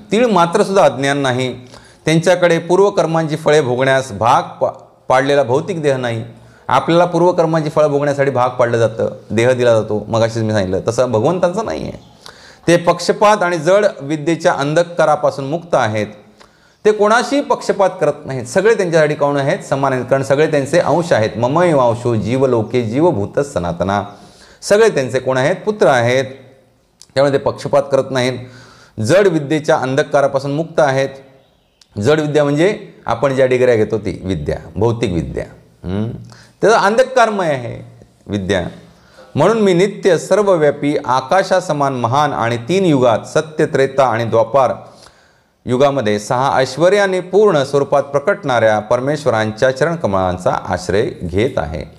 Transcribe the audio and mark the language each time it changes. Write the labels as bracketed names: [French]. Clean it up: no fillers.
[Marathi] तीळ मात्र सुद्धा अज्ञान नाही. त्यांच्याकडे पूर्वकर्मांची फळे भोगण्यास भाग पाडलेला भौतिक देह नाही. आपल्याला पूर्वकर्मांची फळं भोगण्यासाठी भाग पाडलं जातं, देह दिला जातो. मगाशीच मी सांगितलं तसं भगवंतांचं नाही आहे. ते पक्षपात आणि जड विद्येच्या अंधकारापासून मुक्त आहेत. ते कोणाशी पक्षपात करत नाहीत. सगळे त्यांच्यासाठी कोण आहेत? समान आहेत, कारण सगळे त्यांचे अंश आहेत. [Sanskrit] ममैवांशो जीवलोके जीवभूत सनातना. [Marathi] सगळे त्यांचे कोण आहेत? पुत्र आहेत. त्यामुळे ते पक्षपात करत नाहीत. जड विद्येच्या अंधकारापासून मुक्त आहेत. जड विद्या म्हणजे आपण ज्या डिग्र्या घेतो ती विद्या, भौतिक विद्या. त्याचं अंधकारमय आहे विद्या. म्हणून मी नित्य सर्वव्यापी आकाशासमान महान आणि 3 युगात सत्य, त्रेता आणि द्वापार युगामध्ये 6 ऐश्वर्याने पूर्ण स्वरूपात प्रकटणाऱ्या परमेश्वरांच्या चरणकमळांचा आश्रय घेत आहे.